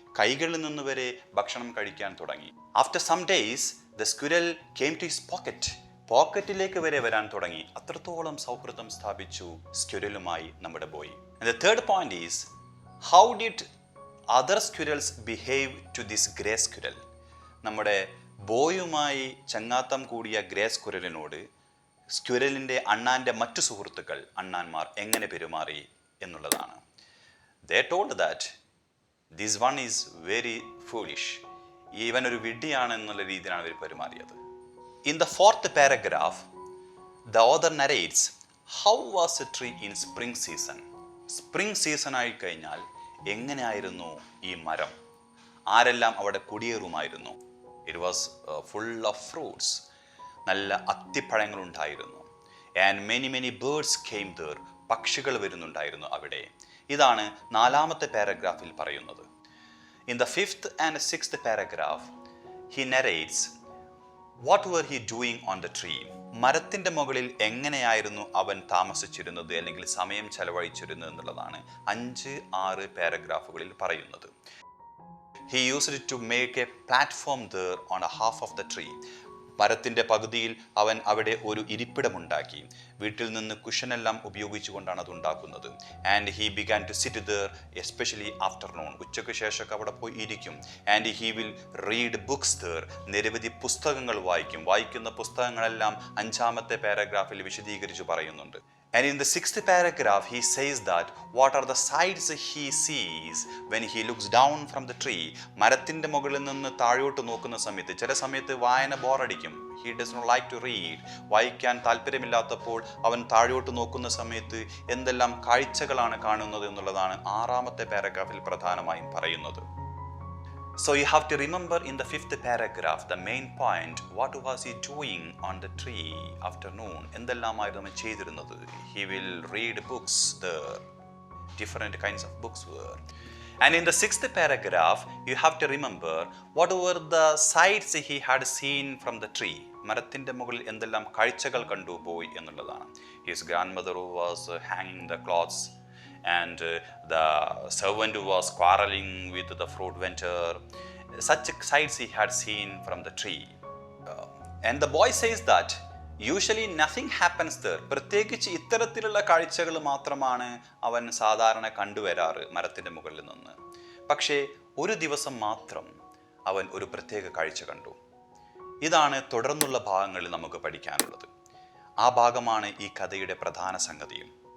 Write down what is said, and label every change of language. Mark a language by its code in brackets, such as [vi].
[ml] കൈകളിൽ നിന്ന് വരെ ഭക്ഷണം കഴിക്കാൻ തുടങ്ങി. [en] After some days, the squirrel came to his pocket. [ml] പോക്കറ്റിലേക്ക് വരെ വരാൻ തുടങ്ങി. അത്രത്തോളം സൗഹൃദം സ്ഥാപിച്ചു സ്ക്വിരലുമായി നമ്മുടെ boy. [en] And the third point is, how did other squirrels behave to this grey squirrel? [ml] നമ്മുടെ ബോയുമായി ചങ്ങാത്തം കൂടിയ ഗ്രേ സ്ക്വിരലിനോട് സ്ക്വിരലിൻ്റെ അണ്ണാൻ്റെ മറ്റു സുഹൃത്തുക്കൾ, അണ്ണാന്മാർ എങ്ങനെ പെരുമാറി എന്നുള്ളതാണ്. [en] They told that this one is very foolish. [ml] ഇവൻ ഒരു വിഡ്ഢിയാണ് എന്നുള്ള രീതിയിലാണ് അവർ പെരുമാറിയത്. [en] In the 4th paragraph, the author narrates how was the tree in spring season. [ml] Spring season ആയി കഴിഞ്ഞാൽ എങ്ങനെയായിരുന്നു ഈ മരം? ആരെല്ലാം അവിടെ കുടിയേറുമായിരുന്നു? [en] It was full of fruits. [ml] നല്ല അത്തിപ്പഴങ്ങളുണ്ടായിരുന്നു. [en] And many birds came there. [ml] പക്ഷികൾ വരുന്നുണ്ടായിരുന്നു അവിടെ. ഇതാണ് 4ാമത്തെ പാരഗ്രാഫിൽ പറയുന്നത്. [en] In the 5th and 6th paragraph, he narrates what were he doing on the tree. [ml] മരത്തിൻ്റെ മുകളിൽ എങ്ങനെയായിരുന്നു അവൻ താമസിച്ചിരുന്നത് അല്ലെങ്കിൽ സമയം ചെലവഴിച്ചിരുന്നത് എന്നുള്ളതാണ് 5-6 പാരഗ്രാഫുകളിൽ പറയുന്നത്. [en] He used to make a platform there on a half of the tree. [ml] മരത്തിൻ്റെ പകുതിയിൽ അവൻ അവിടെ ഒരു ഇരിപ്പിടമുണ്ടാക്കി. വീട്ടിൽ നിന്ന് കുഷനെല്ലാം ഉപയോഗിച്ചുകൊണ്ടാണ് അത് ഉണ്ടാക്കുന്നത്. [en] And he began to sit there especially afternoon. [ml] ഉച്ചയ്ക്ക് ശേഷം അവിടെ പോയി ഇരിക്കും. [en] And he will read books there. [ml] നിരവധി പുസ്തകങ്ങൾ വായിക്കും. വായിക്കുന്ന പുസ്തകങ്ങളെല്ലാം 5ാമത്തെ പാരഗ്രാഫിൽ വിശദീകരിച്ച് പറയുന്നുണ്ട്. [en] And in the 6th paragraph, he says that what are the sights he sees when he looks down from the tree. [ml] മരത്തിൻ്റെ മുകളിൽ നിന്ന് താഴോട്ട് നോക്കുന്ന സമയത്ത് ചില സമയത്ത് വായന ബോറടിക്കും. [en] He does not like to read. [ml] വായിക്കാൻ താല്പര്യമില്ലാത്തപ്പോൾ അവൻ താഴോട്ട് നോക്കുന്ന സമയത്ത് എന്തെല്ലാം കാഴ്ചകളാണ് കാണുന്നത് എന്നുള്ളതാണ് 6ാമത്തെ പാരഗ്രാഫിൽ പ്രധാനമായും പറയുന്നത്. [en] So you have to remember in the 5th paragraph the main point. What was he doing on the tree afternoon? [ml] എന്തെല്ലാമായിരുന്നു അവൻ ചെയ്തിരുന്നത്? [en] He will read books there. Different kinds of books were. And in the 6th paragraph, you have to remember what were the sights he had seen from the tree. [ml] മരത്തിൻ്റെ മുകളിൽ എന്തെല്ലാം കാഴ്ചകൾ കണ്ടുപോയി എന്നുള്ളതാണ്. [en] His grandmother was hanging the clothes. And the servant was quarreling with the fruit vendor. Such sights he had seen from the tree. And the boy says that usually nothing happens there. [ml] പ്രത്യേകിച്ച് ഇത്തരത്തിലുള്ള കാഴ്ചകൾ മാത്രമാണ് അവൻ സാധാരണ കണ്ടുവരാറ് മരത്തിൻ്റെ മുകളിൽ നിന്ന്. പക്ഷേ ഒരു ദിവസം മാത്രം അവൻ ഒരു പ്രത്യേക കാഴ്ച കണ്ടു. ഇതാണ് തുടർന്നുള്ള ഭാഗങ്ങളിൽ നമുക്ക് പഠിക്കാനുള്ളത്. ആ ഭാഗമാണ് ഈ കഥയുടെ പ്രധാന സംഗതിയും.